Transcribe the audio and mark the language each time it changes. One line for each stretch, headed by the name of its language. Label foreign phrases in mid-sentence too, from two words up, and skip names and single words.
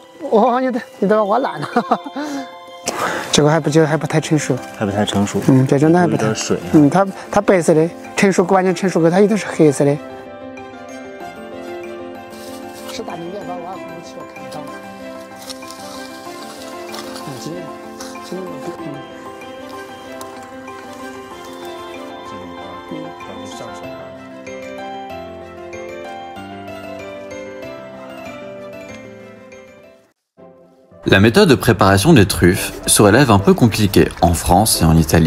Chinese: 哦，你都挖烂了。这个还不太成熟。还不太成熟。这种的还不太。有点水。它白色的，完全成熟后它一定是黑色的。是大景点把挖空气看得到。今年
French: La méthode de préparation des truffes se révèle un peu compliquée en France et en Italie.